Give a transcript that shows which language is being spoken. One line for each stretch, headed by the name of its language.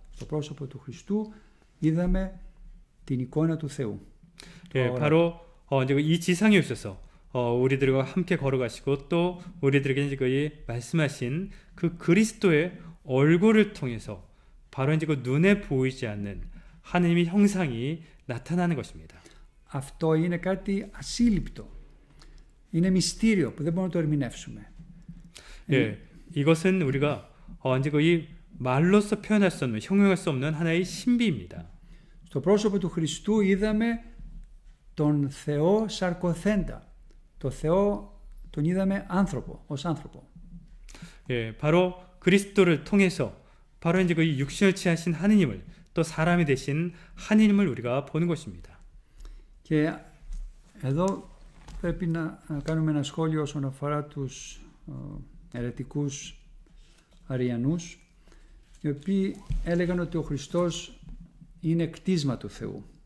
Greek: Στο πρόσωπο του Χριστού είδαμε την εικόνα του Θεού.
Korean: 예, 바로 이제 이 지상에 오셔서 우리들과 함께 걸어가시고 또 우리들에게 이제 거의 말씀하신 그 그리스도의 얼굴을 통해서 바로 이제 그 눈에 보이지 않는 하느님의 형상이 나타나는 것입니다.
Greek: Αυτό είναι κάτι ασύλληπτο. Είναι μυστήριο που δεν μπορούμε να το ερμηνεύσουμε.
Korean: 예, 이것은 우리가 이제 거의 말로서 표현할 수 없는, 형용할 수 없는 하나의 신비입니다.
Greek: Στο πρόσωπο του Χριστού είδαμε τον Θεό σαρκοθέντα. Το Θεό τον είδαμε άνθρωπο, ως άνθρωπο.
Korean: 예, 바로 그리스도를 통해서 바로 이제 그 육신을 취하신 하느님을 또 사람이 되신 하느님을 우리가 보는 것입니다.
Greek: Και εδώ πρέπει να κάνουμε ένα σχόλιο όσον αφορά τους αιρετικούς Αριανούς, οι οποίοι έλεγαν ότι ο Χριστός είναι κτίσμα του Θεού.